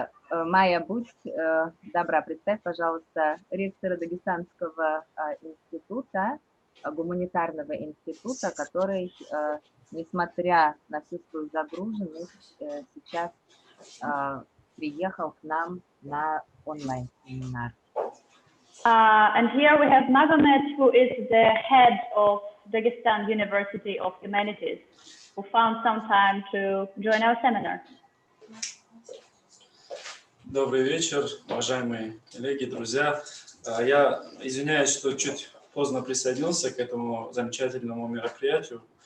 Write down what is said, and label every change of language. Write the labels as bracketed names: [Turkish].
[Russian] Майя, будь добра, представь, пожалуйста, ректора Дагестанского института, гуманитарного института, который, несмотря на всю свою загруженность, сейчас приехал к нам на онлайн-семинар. [English] And here we have Magomed, who is the head of Dagestan University of Humanities, who found some time to join our seminar. [Russian] Добрый вечер, уважаемые коллеги, друзья. Я извиняюсь, что чуть поздно присоединился к этому замечательному мероприятию.